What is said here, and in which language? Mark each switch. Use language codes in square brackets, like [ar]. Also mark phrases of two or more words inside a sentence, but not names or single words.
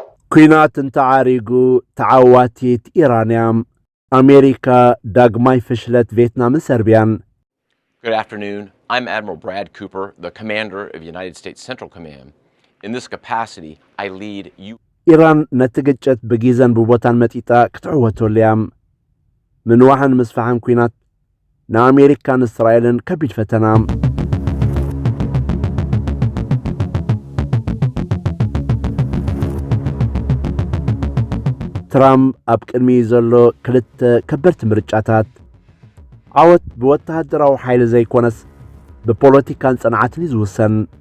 [ti] ኩናት እንተዓሪጉ ተዓዋቲት ኢራንያም አሜሪካ ዳግማይ ፍሽለት ቪየትናምን ሰርቢያን [en] Good afternoon. I'm Admiral Brad Cooper, the commander of United States Central Command. In this capacity, I lead you. [ti] ኢራን ነትግጭት በጊዜን በቦታን መጢጣ ክትዕወቶልያም ምንዋሃን ምስፋሃን ኩናት ንአሜሪካን እስራኤልን ከቢድ ፈተናም ትራምፕ ኣብ ቅድሚ ዘሎ ክልተ ከበርቲ ምርጫታት ዓወት ብወተሃደራዊ ሓይሊ ዘይኮነስ ብፖለቲካን ጽንዓትን ይዝውሰን